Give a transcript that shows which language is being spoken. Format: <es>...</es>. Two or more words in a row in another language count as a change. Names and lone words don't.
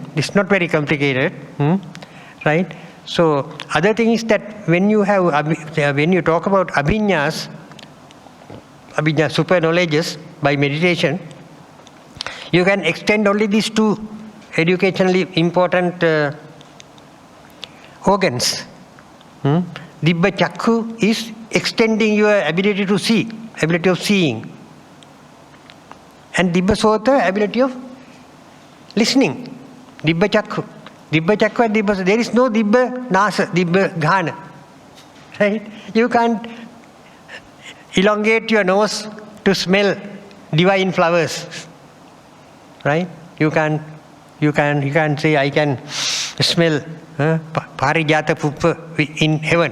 <en>It's not very complicated, right? So, other thing is that when you talk about abhinya, super knowledges by meditation, you can extend only these 2 educationally important organs.</en> <pi>Dibba chakku</pi> <en>is extending your ability to see, ability of seeing. And</en> <pi>dibba sota,</pi> <en>ability of listening.</en> <pi>Dibba chakku. Dibba chakku and dibba,</pi> <en>there is no</en> <pi>dibba nasa, dibba ghana.</pi> <en>Right? You can't elongate your nose to smell divine flowers. Right? You can't say I can smell</en> <pi>parijata puppa</pi> <en>in heaven.</en>